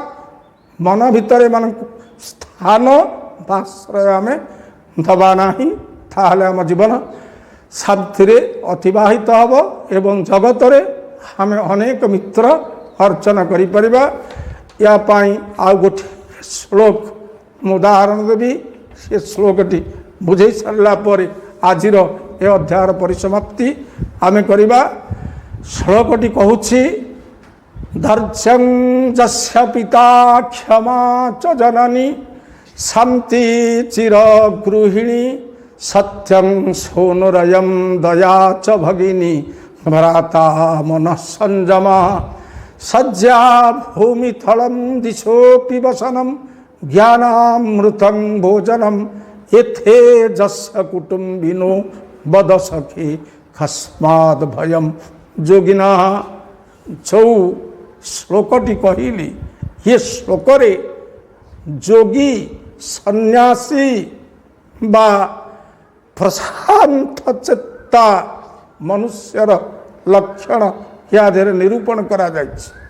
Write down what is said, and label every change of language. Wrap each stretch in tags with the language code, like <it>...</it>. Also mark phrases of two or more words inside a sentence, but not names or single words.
<or>ମନ ଭିତରେ ଏମାନଙ୍କୁ ସ୍ଥାନ ବା ଆଶ୍ରୟ ଆମେ ଦେବା ନାହିଁ, ତାହେଲେ ଆମ ଜୀବନ ଶାନ୍ତିରେ ଅତିବାହିତ ହେବ ଏବଂ ଜଗତରେ ଆମେ ଅନେକ ମିତ୍ର ଅର୍ଜନ କରିପାରିବା। ୟା ପାଇଁ ଆଉ ଗୋଟିଏ ଶ୍ଲୋକ ମୁଁ ଉଦାହରଣ ଦେବି। ସେ ଶ୍ଲୋକଟି ବୁଝେଇ ସାରିଲା ପରେ ଆଜିର ଏ ଅଧ୍ୟାୟର ପରିସମାପ୍ତି ଆମେ କରିବା। ଶ୍ଲୋକଟି କହୁଛି</or> <sa>धर्त्यं यस्य पिता क्षमा च जननी शान्ति चिरगृहिणी सत्यं सोनुरयं दया च भगिनी भ्राता मनः संयमा सज्जा भूमिथलं दिशोऽपि वसनं ज्ञानामृतं भोजनं एथे जस्य कुटुम्बिनो वद सखी कस्माद् भयं जोगिनः।</sa> <or>ଯୋ ଶ୍ଲୋକଟି କହଲି ଏ ଶ୍ଲୋକରେ ଯୋଗୀ ସନ୍ୟାସୀ ବା ପ୍ରଶାନ୍ତ ଚେତ୍ତା ମନୁଷ୍ୟର ଲକ୍ଷଣ ଯା ନିରୂପଣ କରା ଯାଉଛି।</or>